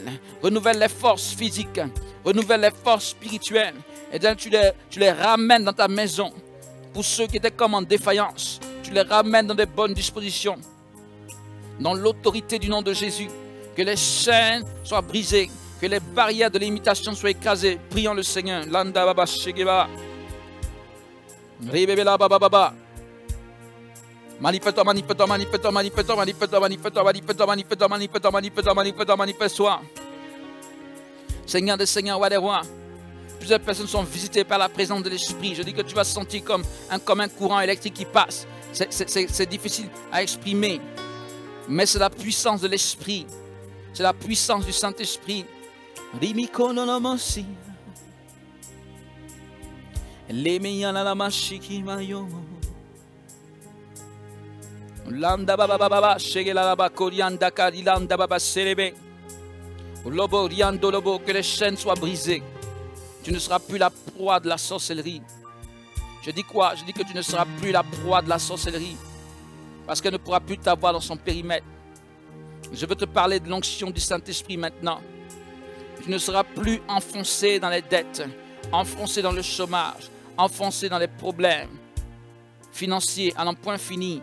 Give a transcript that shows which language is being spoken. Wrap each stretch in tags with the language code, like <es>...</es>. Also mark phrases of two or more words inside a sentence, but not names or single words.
<fr>Renouvelle les forces physiques. Renouvelle les forces spirituelles. Et donc tu les ramènes dans ta maison. Pour ceux qui étaient comme en défaillance, tu les ramènes dans de bonnes dispositions. Dans l'autorité du nom de Jésus. Que les chaînes soient brisées. Que les barrières de l'imitation soient écrasées. Prions le Seigneur. Landa baba shegeba. Manifeste-toi, manifeste-toi, manifeste-toi, manifeste-toi, manifeste-toi, manifeste-toi, manifeste-toi, manifeste-toi, manifeste-toi, manifeste-toi, manifeste-toi, manifeste-toi. Seigneur des Seigneurs, Roi des Rois, plusieurs personnes sont visitées par la présence de l'Esprit. Je dis que tu vas sentir comme un courant électrique qui passe. C'est difficile à exprimer, mais c'est la puissance de l'Esprit. C'est la puissance du Saint-Esprit. Rimikono no mosi. Lemeyana la mashiki mayo. Landa baba baba shegela la bakorianda karilanda baba serebe. Lobo riando lobo, que les chaînes soient brisées. Tu ne seras plus la proie de la sorcellerie. Je dis quoi? Je dis que tu ne seras plus la proie de la sorcellerie. Parce qu'elle ne pourra plus t'avoir dans son périmètre. Je veux te parler de l'onction du Saint-Esprit maintenant. Tu ne seras plus enfoncé dans les dettes, enfoncé dans le chômage, enfoncé dans les problèmes financiers à n'en point fini.</fr>